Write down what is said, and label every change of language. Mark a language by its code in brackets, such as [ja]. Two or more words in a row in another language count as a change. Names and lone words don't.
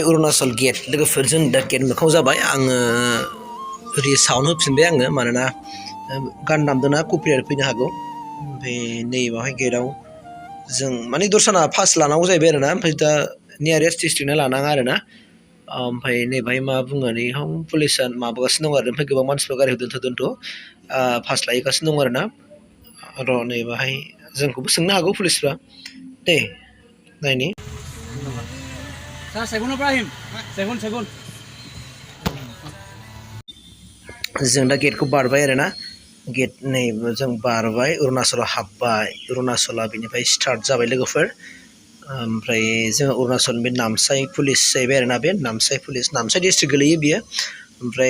[brx] अरुणाचल गेट लोगोफोरजों दा गेट मोखाङाव जाबाय आङो साउन्ड होफिनबाय आङो मानोना गान दामदोंना कपिराइट फैनो हागौ ओमफ्राय नै बावहाय गेटआव जों माने दस्राना पास लानांगौ जाहैबाय आरोना ओमफ्राय दा नियारेस्ट डिस्ट्रिक्टना लानाङा आरोना ओमफ्राय नै बाहाय मा बुङो नै पुलिसा माबागासिनो दं आरो ओमफ्राय गोबां मानसिफ्रा गारिखौ दोनथ' पास लाहैगासिनो दं आरोना र' नै बाहाय जोंखौबो सोंनो हागौ पुलिसफ्रा दे नायनि [as] চেগুনৰ পৰা আহিম, চেগুন। [brx] जों दा गेटखौ बारबाय आरोना गेट नै जों बारबाय अरुणाचलाव हाबबाय अरुणाचला बेनिफ्राय स्टार्ट जाबाय लोगोफोर ओमफ्राय जोङो अरुणाचलनि बे नामसाइ पुलिस जाहैबाय आरोना बे नामसाइ पुलिस नामसाइ डिस्ट्रिक्ट गोलैयो बियो ओमफ्राय